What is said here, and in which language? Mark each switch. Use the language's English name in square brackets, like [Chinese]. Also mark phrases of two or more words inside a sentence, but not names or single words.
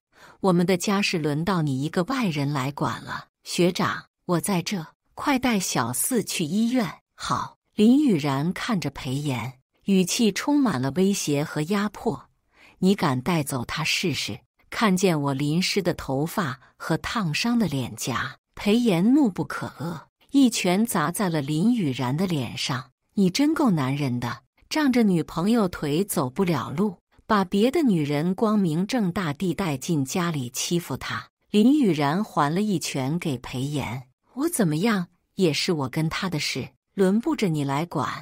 [Chinese] 我們的家事輪到你一個外人來管了。學長，我在這，快帶小四去醫院。好。林雨然看着裴炎，語氣充滿了威脅和壓迫。你敢帶走他試試？看見我淋濕的頭髮和燙傷的臉頰，裴炎怒不可遏，一拳砸在了林雨然的臉上。你真夠男人的，仗着女朋友腿走不了路，把別的女人光明正大地帶進家裡欺負她。林雨然還了一拳給裴炎，我怎麼樣也是我跟他的事，輪不着你來管。